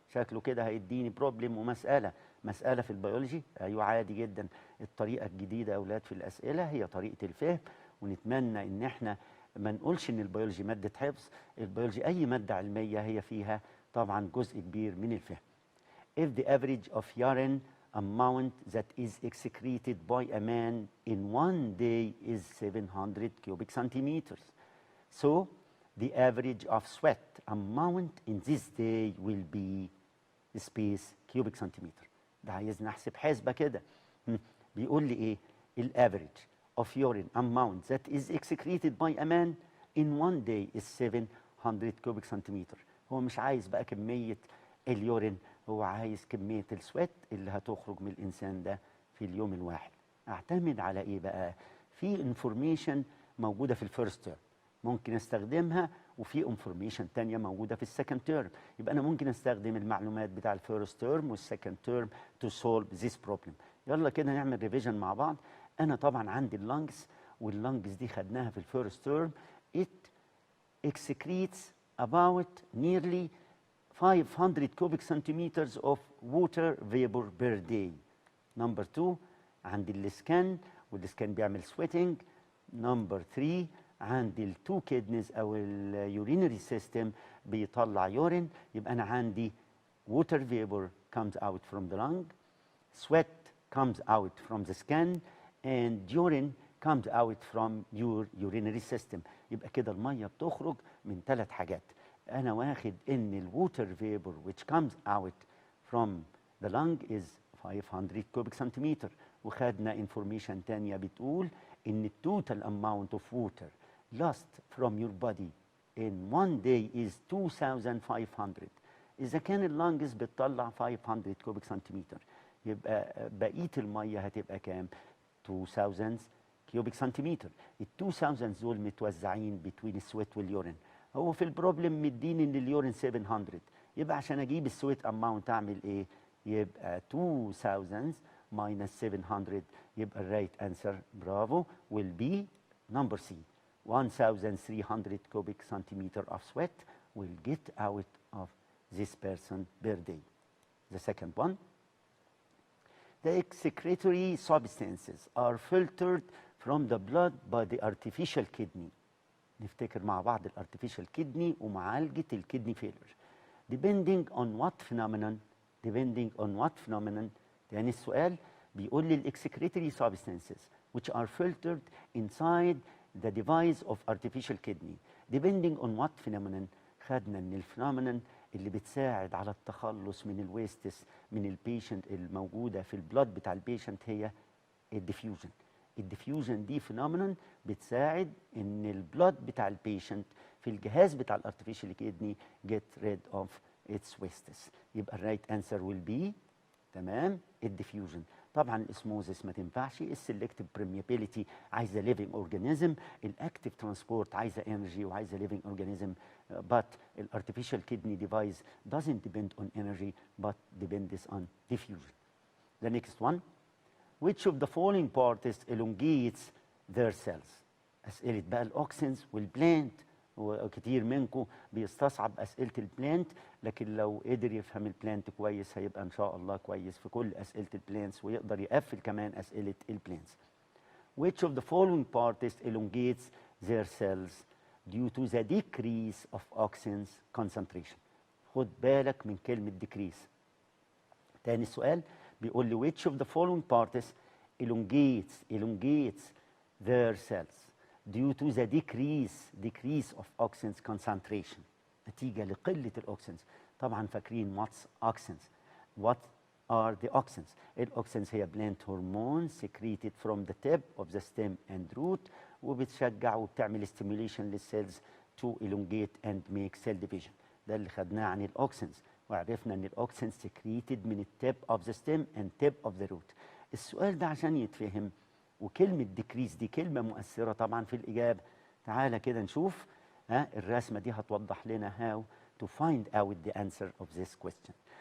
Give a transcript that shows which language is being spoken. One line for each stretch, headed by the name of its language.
Arabic: شكله كده هيديني بروبلم ومسألة في البيولوجي. ايوه عادي جدا. الطريقة الجديدة يا اولاد في الأسئلة هي طريقة الفهم، ونتمنى ان احنا ما نقولش ان البيولوجي ماده حفظ. البيولوجي اي ماده علميه هي فيها طبعا جزء كبير من الفهم.
English: If the average of urine amount that is excreted by a man in one day is 700 cubic centimeters, so the average of sweat amount in this day will be space cubic centimeter.
Arabic: ده عايزني احسب حسبه كده. بيقول لي ايه؟ الافريج
English: of urine amount that is excreted by a man in one day is 700 cubic centimeter.
Arabic: هو مش عايز بقى كميه اليورين، هو عايز كميه السويت اللي هتخرج من الانسان ده في اليوم الواحد. اعتمد على ايه بقى؟ في انفورميشن موجوده في الفيرست تيرم ممكن استخدمها، وفي انفورميشن تانية موجوده في السكند تيرم. يبقى انا ممكن استخدم المعلومات بتاع الفيرست تيرم والسكند تيرم تو سولف ذيس بروبلم. يلا كده نعمل ريفيجن مع بعض. انا طبعا عندي اللنجز، واللنجز دي خدناها في الفيرست تيرم.
English: it excretes about nearly 500 cubic centimeters of water vapor per day.
Arabic: نمبر 2 عندي السكان، والسكان بيعمل sweating. نمبر 3 عندي التو كيدنيز او اليورينري سيستم بيطلع يورين. يبقى انا عندي
English: water vapor comes out from the lung, sweat comes out from the skin, and urine comes out from your urinary system.
Arabic: يبقى كده الميه بتخرج من 3 حاجات. انا واخد ان الووتر فيبر
English: which comes out from the lung is 500 cubic centimeter.
Arabic: وخدنا انفورميشن تانية بتقول ان التوتال
English: amount of water lost from your body in one day is 2500.
Arabic: اذا كان اللانجز بتطلع 500 كوبيك سنتيمتر، يبقى بقيه الميه هتبقى كام؟ 2000 كيوبيك سنتيمتر. ال 2000 دول متوزعين بين السويت واليورين. هو في البروبلم مديني ان اليورين 700، يبقى عشان اجيب السويت اماونت اعمل ايه؟ يبقى 2000 minus 700. يبقى الرايت انسر برافو
English: will be number C. 1300 cubic centimeter of sweat will get out of this person per day. The second one, the excretory substances are filtered from the blood by the artificial kidney.
Arabic: نفتكر مع بعض الارتفيشال كدني ومعالجة الكدني فيلر.
English: Depending on what phenomenon. Depending on what phenomenon.
Arabic: يعني السؤال بيقول لي الاكسكريتوري
English: substances which are filtered inside the device of artificial kidney. Depending on what phenomenon.
Arabic: خدنا ان الفينومينون اللي بتساعد على التخلص من الويستس من البيشنت الموجوده في البلاد بتاع البيشنت هي الديفيوجن. الديفيوجن دي فينومينون بتساعد ان البلاد بتاع البيشنت في الجهاز بتاع الارتفيشال كيدني
English: get rid of its wastes.
Arabic: يبقى الرايت انسر
English: will be
Arabic: تمام الديفيوجن. طبعا الاسموزس ما تنفعش، السلكتيف بريميابيليتي عايزه ليفنج اورجانيزم، الاكتيف ترانسبورت عايزه انرجي وعايزه ليفنج اورجانيزم.
English: but
Arabic: الارتفيشال كيدني ديفايس
English: doesn't depend on energy but depends on diffusion. The next one, which of the following parts elongates their cells؟
Arabic: اسئله بقى الاوكسنز والبلانت، وكتير منكم بيستصعب اسئله البلانت، لكن لو قدر يفهم البلانت كويس هيبقى ان شاء الله كويس في كل اسئله البلانتس، ويقدر يقفل كمان اسئله البلانتس.
English: Which of the following parts elongates their cells due to the decrease of auxins concentration؟
Arabic: خد بالك من كلمه
English: decrease.
Arabic: تاني السؤال بيقول لي
English: which of the following parts elongates their cells due to the decrease of auxins concentration،
Arabic: نتيجة لقلة الأوكسنز. طبعا فاكرين
English: what's auxins. What are the auxins؟
Arabic: الأوكسنز هي
English: plant hormones secreted from the tip of the stem and root،
Arabic: وبتشجع وبتعمل
English: stimulation للسيلز to elongate and make cell division.
Arabic: ده اللي خدناه عن الأوكسنز، وعرفنا ان الاوكسين سكريتد من التيب اوف ذا ستيم اند تيب اوف ذا روت. السؤال ده عشان يتفهم، وكلمه ديكريس دي كلمه مؤثره طبعا في الاجابه. تعالى كده نشوف الرسمه دي هتوضح لنا
English: how to find out the answer of this question.